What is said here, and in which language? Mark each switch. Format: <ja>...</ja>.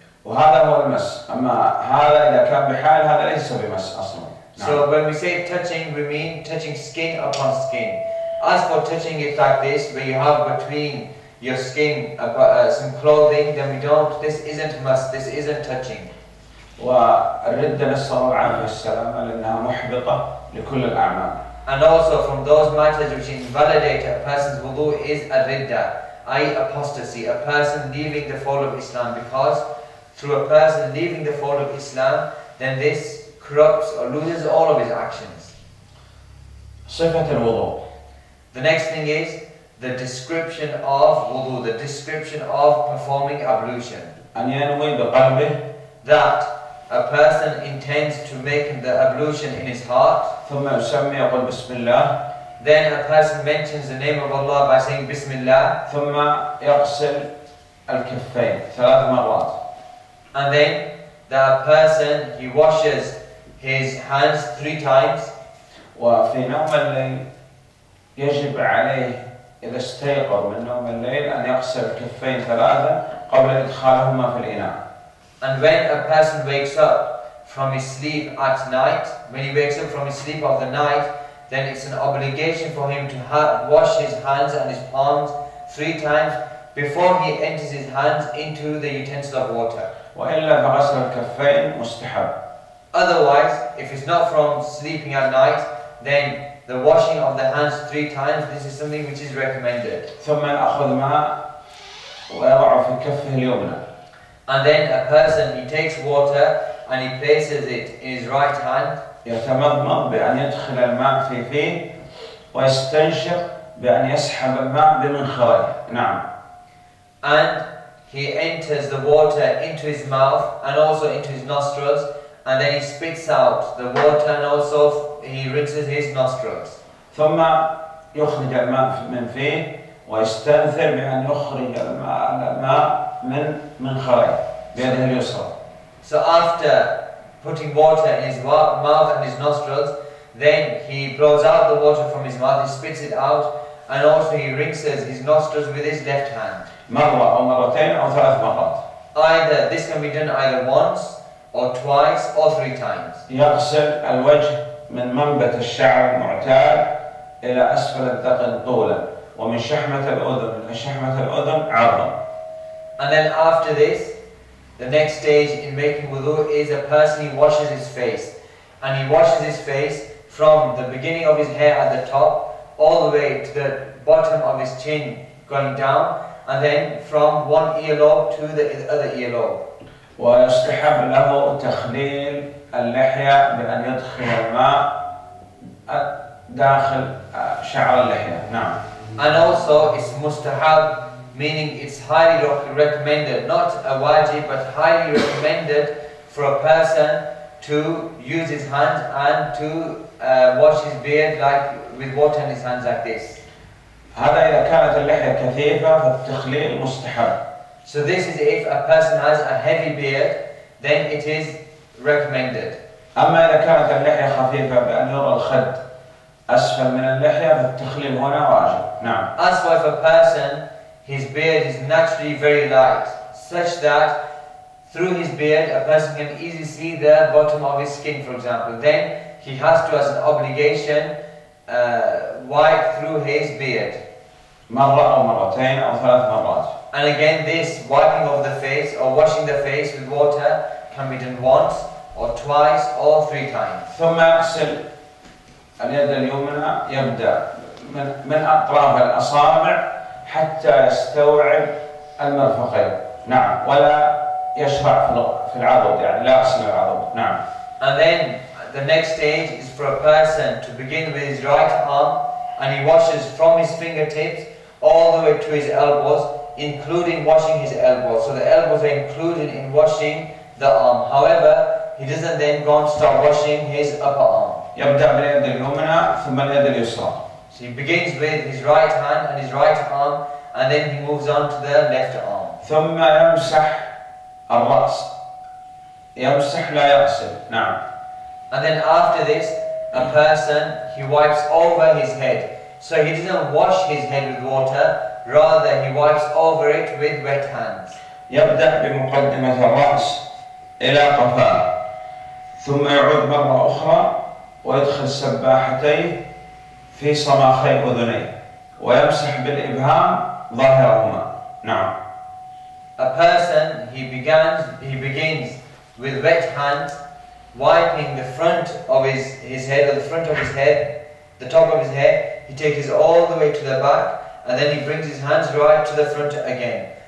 <ar>وهذا هو المس. أما هذا إذا كان بحال هذا ليس بمس أصلا.</ar> <en>So when we say touching, we mean touching skin upon skin. As for touching it like this, where you have between your skin some clothing, then we don't. This isn't must. This isn't touching.</en> <ar>والردة نسأل الله العافية والسلامة لأنها محبطة لكل الأعمال.</ar> <en>And also from those matters which invalidate a person's wudu is a ridda, i.e. apostasy, a person leaving the fold of Islam, because through a person leaving the fold of Islam, then this corrupts or loses all of his actions.</en> <ar>صفة الوضوء.</ar> <en>The next thing is the description of wudu, the description of performing ablution.</en> <ar>أن ينوي بقلبه.</ar> <en>That a person intends to make the ablution in his heart.</en> <ar>ثم يسمي يقول بسم الله.</ar> <en>Then a person mentions the name of Allah by saying Bismillah.</en> <ar>ثم يغسل الكفين 3 مرات.</ar> <en>And then the person, he washes his hands 3 times.</en> <ar>وفي نوم الليل يجب عليه إذا استيقظ من نوم الليل أن يغسل الكفين 3 قبل إدخالهما في الإناء.</ar> <en>And when a person wakes up from his sleep at night, when he wakes up from his sleep of the night, then it's an obligation for him to wash his hands and his palms 3 times before he enters his hands into the utensil of water.</en> <ar>وإلا فغسل الكفين مستحب.</ar> <en>Otherwise, if it's not from sleeping at night, then the washing of the hands 3 times, this is something which is recommended.</en> <ar>ثم يأخذ ماء ويضع في كفه اليمنى.</ar> <en>And then a person, he takes water and he places it in his right hand.</en> <ar>يتمضمض بأن يدخل الماء في فيه ويستنشق بأن يسحب الماء بمنخريه. نعم.</ar> <en>And he enters the water into his mouth and also into his nostrils, and then he spits out the water and also he rinses his nostrils.</en> <ar>ثم يخرج الماء من فيه ويستنثر بأن يخرج الماء من منخريه بيده اليسرى.</ar> <en>So after putting water in his mouth and his nostrils, then he blows out the water from his mouth, he spits it out, and also he rinses his nostrils with his left hand.</en> <ar>مرة أو مرتين أو 3 مرات.</ar> <en>Either this can be done either once or twice or 3 times.</en> <ar>يغسل الوجه من منبت الشعر المعتاد إلى أسفل الذقن طولا ومن شحمة الأذن إلى شحمة الأذن عرضا.</ar> <en>And then after this, the next stage in making wudu is a person, he washes his face. And he washes his face from the beginning of his hair at the top all the way to the bottom of his chin going down, and then from one earlobe to the other earlobe.</en> <ar>ويستحب له تخليل اللحية بأن يدخل الماء داخل شعر اللحية. نعم.</ar> <en>And also it's mustahab, meaning it's highly recommended, not a wajib, but highly recommended for a person to use his hands and to wash his beard like with water in his hands like this.</en> <ar>هذا إذا كانت اللحية كثيفة فالتخليل مستحب.</ar> <en>So this is if a person has a heavy beard, then it is recommended.</en> <ar>أما إذا كانت اللحية خفيفة بأن يرى الخد أسفل من اللحية فالتخليل هنا واجب. نعم.</ar> <en>As for if a person, his beard is naturally very light, such that through his beard a person can easily see the bottom of his skin, for example, then he has to, as an obligation, wipe through his beard.</en> <ar>مرة أو مرتين أو 3 مرات.</ar> <en>And again, this wiping of the face or washing the face with water can be done once or twice or 3 times.</en> <ar>ثم يغسل اليد اليمنى، يبدأ من أطراف الأصابع حتى يستوعب المرفقين. نعم. ولا يشرع في العضد، يعني لا يغسل العضد. نعم.</ar> <en>And then the next stage is for a person to begin with his right arm, and he washes from his fingertips all the way to his elbows, including washing his elbows. So the elbows are included in washing the arm. However, he doesn't then go and start washing his upper arm.</en> <ar>يبدأ باليد اليمنى ثم اليد اليسرى.</ar> <en>So he begins with his right hand and his right arm, and then he moves on to the left arm.</en> <ar>ثم يمسح الرأس. يمسح لا يغسل. نعم.</ar> <en>And then after this, a person, he wipes over his head. So he doesn't wash his head with water, rather he wipes over it with wet hands.</en> <ar>يبدأ بمقدمة الرأس إلى قفاه، ثم يعود مرة أخرى ويدخل سباحتيه في صماخي أذنيه ويمسح بالإبهام ظاهرهما. نعم.</ar> <en>A person, he begins with wet hands, wiping the front of his head, or the front of his head, the top of his head. He takes it all the way to the back, and then he brings his hands right to the front again.</en>